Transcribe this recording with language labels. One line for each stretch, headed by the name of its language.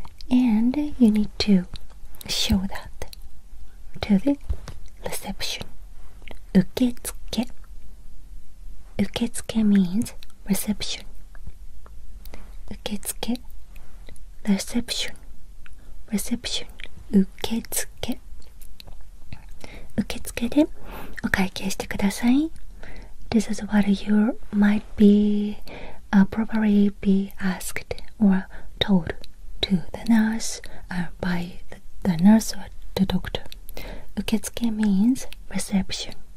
English: And you need to show that to the reception.
Japanese: 受付.
English: 受付 means reception. 受付 reception.
Japanese: 受付. 受付でお会計してください.
English: This is what you might be probably be asked or told to the nurse by the nurse or the doctor. 受付 means reception.